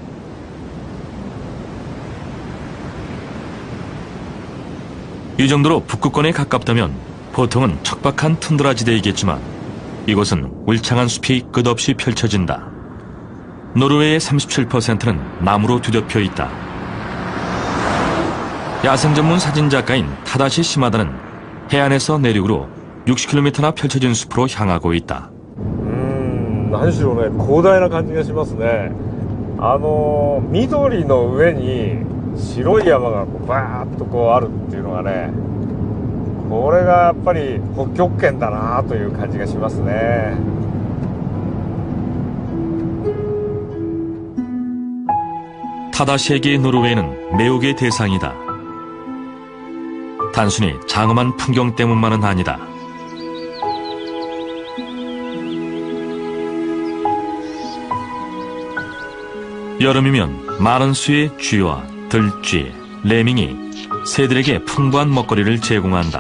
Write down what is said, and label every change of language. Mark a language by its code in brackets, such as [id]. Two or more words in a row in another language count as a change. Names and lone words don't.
[ko] 이 정도로 북극권에 가깝다면 보통은 척박한 툰드라 지대이겠지만 이곳은 울창한 숲이 끝없이 펼쳐진다. 노르웨이의 37%는 나무로 뒤덮여 있다. 야생 전문 사진작가인 타다시 시마다는 해안에서 내륙으로 60km나 펼쳐진 숲으로 향하고 있다. [ja] 何しろね、広大な感じがしますね。緑の上に白い山がバーッとあるっていうのがね、これがやっぱり北極圏だなという感じがしますね。 [ko] 타다시에게 노르웨이는 매혹의 대상이다. 단순히 장엄한 풍경 때문만은 아니다. 여름이면 많은 수의 쥐와 들쥐, 레밍이 새들에게 풍부한 먹거리를 제공한다.